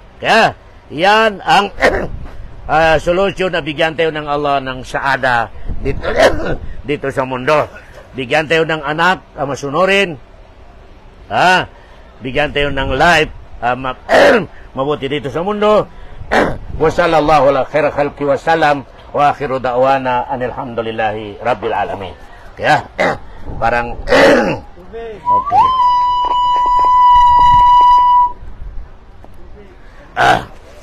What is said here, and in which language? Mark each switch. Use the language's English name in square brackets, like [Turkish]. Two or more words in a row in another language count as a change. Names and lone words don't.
[Filipino] Kaya, yan ang solusyon na bigyan tayo ng Allah ng saada dito sa mundo. Bigyan tayo ng anak masunurin. Bigyan tayo ng life mabuti dito sa mundo. [Arabic] وصلى الله على خير الخلق وسلم وآخر دعوانا الحمد لله رب العالمين. [Filipino] Kaya parang okay.